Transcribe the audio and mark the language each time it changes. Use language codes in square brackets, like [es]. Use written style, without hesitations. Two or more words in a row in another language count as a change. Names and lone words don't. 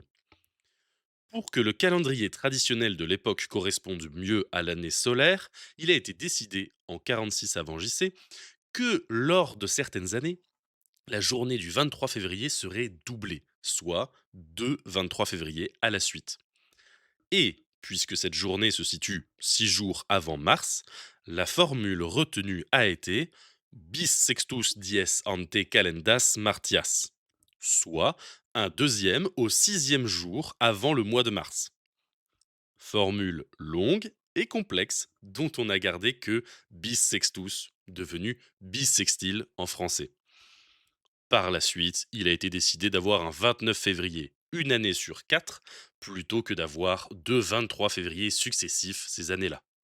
[fr] Pour que le calendrier traditionnel de l'époque corresponde mieux à l'année solaire, il a été décidé, en 46 avant JC, que lors de certaines années, la journée du 23 février serait doublée, soit 2 23 février à la suite. Et, puisque cette journée se situe 6 jours avant Mars, la formule retenue a été [la] bis sextus dies ante calendas martias, [fr] soit un deuxième au sixième jour avant le mois de mars. Formule longue et complexe dont on n'a gardé que [la] bis sextus, [fr] devenu bissextile en français. Par la suite, il a été décidé d'avoir un 29 février, une année sur 4, plutôt que d'avoir 2 23 février successifs ces années-là.